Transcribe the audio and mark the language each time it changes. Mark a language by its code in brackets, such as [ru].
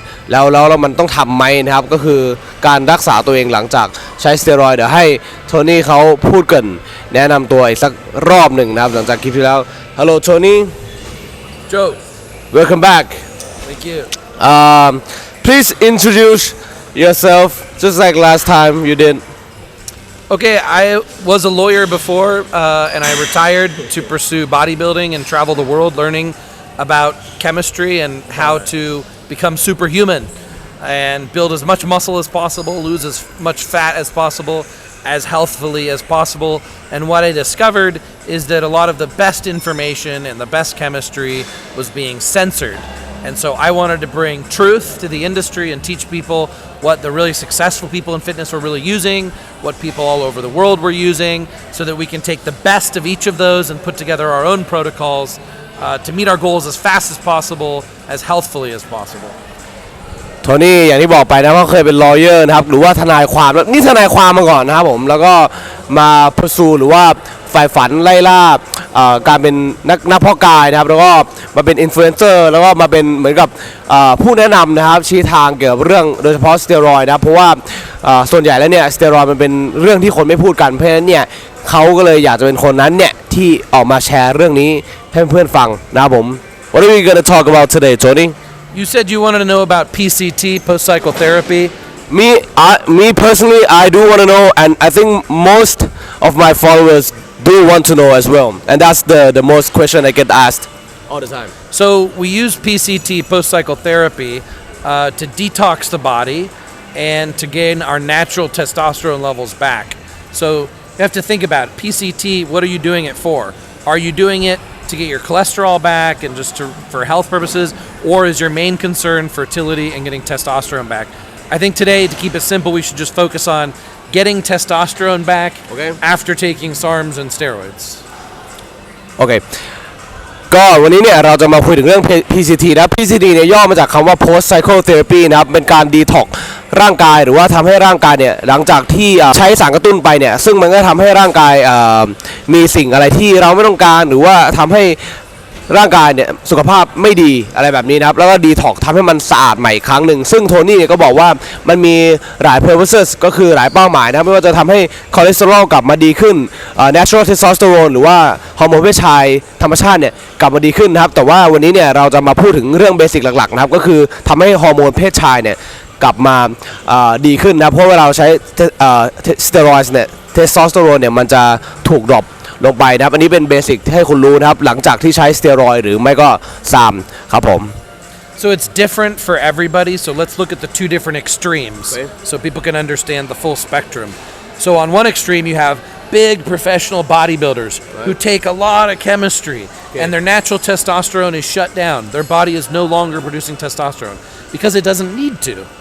[th] แล้วมันต้องทำไหมนะครับก็คือการรักษาตัวเองหลังจากใช้สเตียรอยด์เดี๋ยวให้โทนี่เขาพูดกันแนะนำตัวอีกสักรอบหนึ่งนะครับหลังจากคลิปที่แล้ว [en] Hello Tony Joe welcome back thank you please introduce yourself just like last time you did okay I was a lawyer before and I retired to pursue bodybuilding and travel the world learning about chemistry and how to become superhuman and build as much muscle as possible, lose as much fat as possible, as healthfully as possible. And what I discovered is that a lot of the best information and the best chemistry was being censored. And so I wanted to bring truth to the industry and teach people what the really successful people in fitness were really using, what people all over the world were using, so that we can take the best of each of those and put together our own protocols to meet our goals as fast as possible, as healthfully as possible. [th] โทนี่อย่างที่บอกไปนะว่าเคยเป็น lawyer นะครับหรือว่าทนายความนี่ทนายความมาก่อนนะครับผมแล้วก็มา pursue หรือว่าใฝ่ฝันไล่ล่าการเป็นนักเพาะกายนะครับแล้วก็มาเป็น influencer แล้วก็มาเป็นเหมือนกับผู้แนะนำนะครับชี้ทางเกี่ยวกับเรื่องโดยเฉพาะสเตียรอยด์นะเพราะว่าส่วนใหญ่แล้วเนี่ยสเตียรอยด์มันเป็นเรื่องที่คนไม่พูดกันเพราะฉะนั้นเนี่ยเขาก็เลยอยากจะเป็นคนนั้นเนี่ยที่ออกมาแชร์เรื่องนี้ให้เพื่อนฟังนะครับผม [en] What are we going to talk about today, Tony? You said you wanted to know about PCT, post-cycle therapy. Me personally, I do want to know, and I think most of my followers do want to know as well, and that's the most question I get asked all the time. So we use PCT, post-cycle therapy, to detox the body and to gain our natural testosterone levels back. So you have to think about it. PCT, what are you doing it for? Are you doing it to get your cholesterol back and just for health purposes, or is your main concern fertility and getting testosterone back? I think today, to keep it simple, we should just focus on getting testosterone back after taking SARMs and steroids. Okay. [th] ก็วันนี้เนี่ยเราจะมาคุยถึงเรื่อง PCT นะ PCT เนี่ยย่อมาจากคำว่า Post Cycle Therapy นะครับเป็นการดีท็อกร่างกายหรือว่าทำให้ร่างกายเนี่ยหลังจากที่ใช้สารกระตุ้นไปเนี่ยซึ่งมันก็ทำให้ร่างกายมีสิ่งอะไรที่เราไม่ต้องการหรือว่าทำให้ ร่างกายเนี่ยสุขภาพไม่ดีอะไรแบบนี้นะครับแล้วก็ดีท็อกทำให้มันสะอาดใหม่อีกครั้งหนึ่งซึ่งโทนี่เนี่ยก็บอกว่ามันมีหลาย purposes ก็คือหลายเป้าหมายนะไม่ว่าจะทำให้คอเลสเตอรอลกลับมาดีขึ้นnatural testosterone หรือว่าฮอร์โมนเพศชายธรรมชาติเนี่ยกลับมาดีขึ้นนะครับแต่ว่าวันนี้เนี่ยเราจะมาพูดถึงเรื่องเบสิกหลักๆนะครับก็คือทำให้ฮอร์โมนเพศชายเนี่ยกลับมาดีขึ้นนะเพราะเวลาเราใช้ สเตียรอยด์เนี่ยเทสโทสเตอโรนเนี่ยมันจะถูกดรอปลงไปนะครับอันนี้เป็นเบสิกให้คุณรู้นะครับหลังจากที่ใช้สเตียรอยด์หรือไม่ก็ซามครับผม [en] So it's different for everybody, so let's look at the two different extremes so people can understand the full spectrum. So on one extreme you have big professional bodybuilders who take a lot of chemistry and their natural testosterone is shut down. Their body is no longer producing testosterone because it doesn't need to.